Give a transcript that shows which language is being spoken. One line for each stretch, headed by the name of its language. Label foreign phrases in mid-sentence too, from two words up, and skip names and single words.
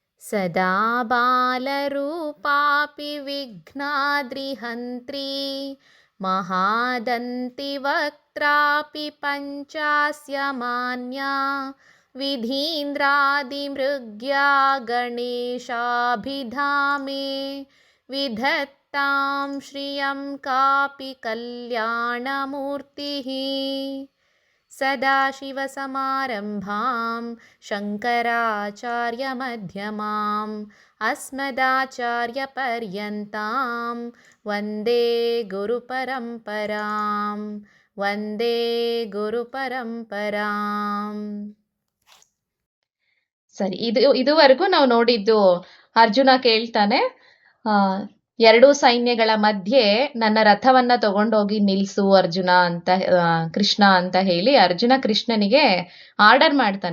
Sanskrit: सदा बालरूपापि विघ्नाद्रिहन्त्री महादन्तिवक्त्रापि पञ्चास्य मान्या विधीन्द्रादिमृग्या गणेशाभिधामे विधत्तां श्रियं कापि कल्याणमूर्तिः। सदाशिवसमारम्भां शङ्कराचार्यमध्यमाम् अस्मदाचार्यपर्यन्तां वन्दे गुरुपरम्परां वन्दे ಗುರುಪರಂಪರಾಂ.
Kannada: ಸರಿ, ಇದುವರೆಗೂ ನಾವು ನೋಡಿದ್ದು ಅರ್ಜುನ ಕೇಳ್ತಾನೆ, ಎರಡೂ ಸೈನ್ಯಗಳ ಮಧ್ಯೆ ನನ್ನ ರಥವನ್ನ ತಗೊಂಡೋಗಿ ನಿಲ್ಸು ಅರ್ಜುನ ಅಂತ, ಕೃಷ್ಣ ಅಂತ ಹೇಳಿ ಅರ್ಜುನ ಕೃಷ್ಣನಿಗೆ ಆರ್ಡರ್ ಮಾಡ್ತಾನೆ.